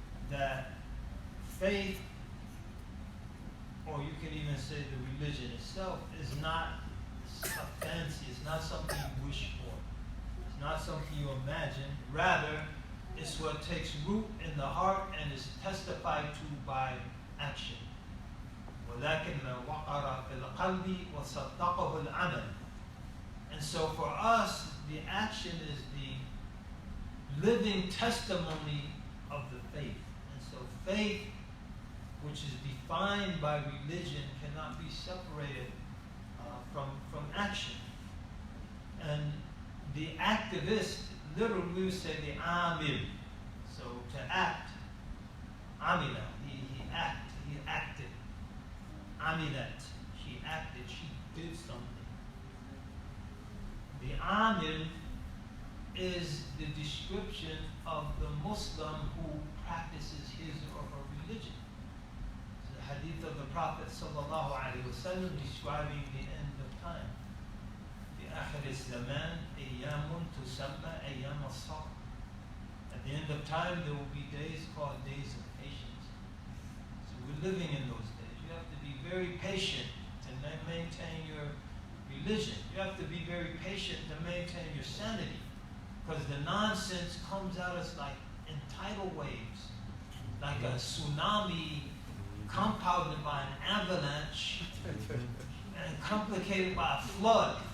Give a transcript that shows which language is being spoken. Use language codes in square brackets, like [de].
[en] That faith, or you can even say the religion itself, is not a fancy, it's not something you wish for. It's not something you imagine. Rather, it's what takes root in the heart and is testified to by action. [ar] ولكن ما وقر في القلب وصدقه العمل. [en] And so for us, the action is the living testimony of the faith. And so faith, which is defined by religion, cannot be separated from action. And the activist, literally we would say the amil. So to act, amila, he acted. Amilat, she acted, she did something. The amil is the description of the Muslim who practices his or her religion. It's the hadith of the Prophet sallallahu alaihi wasallam describing the end of time. [ar] في آخر الزمان أيام تسمى أيام الصبر. [en] At the end of time, there will be days called days of patience. So we're living in those days. You have to be very patient to maintain your religion. You have to be very patient to maintain your sanity, because the nonsense comes at us like in tidal waves, like a tsunami compounded by an avalanche and complicated by a flood.